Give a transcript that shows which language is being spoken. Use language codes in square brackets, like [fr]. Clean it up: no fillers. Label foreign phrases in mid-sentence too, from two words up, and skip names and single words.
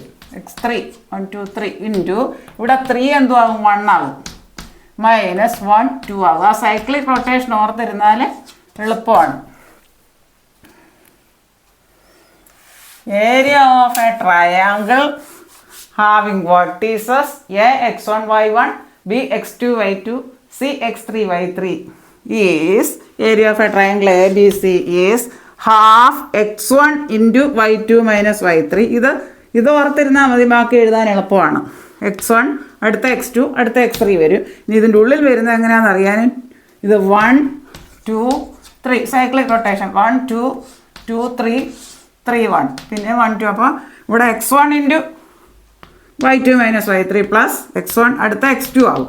[ml] x3 1 2 3 ഇൻറ്റു ഇവിടെ 3 എന്തോ ആകും, 1 ആകും, മൈനസ് 1 2 ആകും. ആ [en] cyclic rotation [ml] ഓർത്തിരുന്നാൽ എളുപ്പമാണ്. [en] area of a triangle having vertices A x1 y1 B x2 y2 C x3 y3 is area of a triangle ABC is half x1 into y2 minus y3. [ml] ഇത് ഓർത്തിരുന്നാൽ മതി, ബാക്കി എഴുതാൻ എളുപ്പമാണ്. x1 അടുത്ത x2 അടുത്ത x3 വരും. ഇനി ഇതിൻ്റെ ഉള്ളിൽ വരുന്നത് എങ്ങനെയാണെന്ന് അറിയാൻ ഇത് 1 2 3 [en] cyclic rotation [ml] 1 2 2 3 3 1 പിന്നെ 1 2. അപ്പോൾ ഇവിടെ x1 ഇൻറ്റു y2 മൈനസ് y3 പ്ലസ് x1 അടുത്ത x2 ആകും.